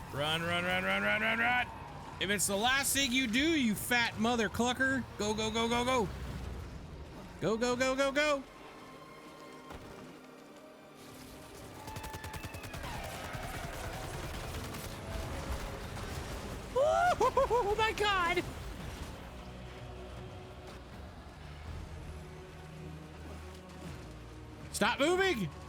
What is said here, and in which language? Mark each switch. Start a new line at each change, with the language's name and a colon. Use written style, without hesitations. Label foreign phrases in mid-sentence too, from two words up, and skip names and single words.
English: Run, run, run, run, run, run, run. If it's the last thing you do, you fat mother clucker, go, go, go, go, go. Go, go, go, go, go. Oh my God. Stop moving.